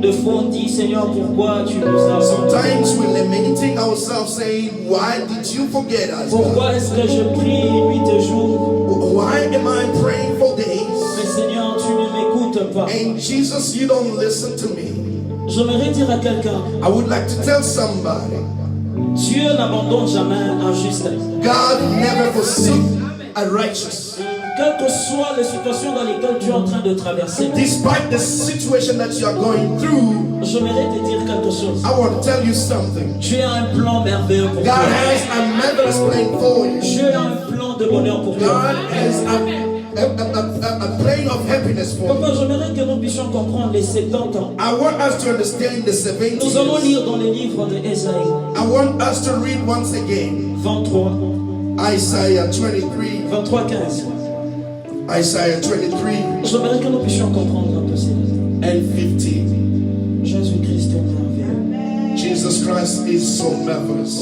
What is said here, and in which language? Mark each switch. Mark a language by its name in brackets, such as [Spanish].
[French] De fois, on dit, Seigneur, pourquoi tu nous as abandonnés? [English] Sometimes we're lamenting ourselves, saying, "Why did you forget us? [French] Pourquoi est-ce que je prie nuit et jour? [English] Why am I praying for [French] Mais [English] days?" [French] Seigneur, tu ne m'écoutes pas. [English] And Jesus, you don't listen to me. [French] J'aimerais dire à quelqu'un, [English] I would like to tell somebody, [French] Dieu n'abandonne jamais un juste. [English] God never forsake a righteous. [French] Quelles que soient les situations dans lesquelles tu es en train de traverser, [English] Despite the situation that you are going through, [French] j'aimerais te dire quelque chose. [English] I want to tell you something. [French] Dieu a un plan merveilleux pour [English] God [French] toi. [English] has a marvelous plan for you. [French] Dieu a un plan de bonheur pour toi. [English] God has a plan of happiness for [French] Papa, [English] you. [French] j'aimerais que nous puissions comprendre les 70 ans. [English] I want us to understand the 70 [French] Nous allons [English] years. [French] lire dans les livres de Ésaïe [English] I want us to read once again [French] 23, [English] Isaiah 23. [French] 23, 15. [English] Isaiah 23 [French] J'aimerais que nous puissions comprendre un peu cela. [English] and 15. [French] Jésus-Christ est merveilleux. [English] Jesus Christ is so marvelous.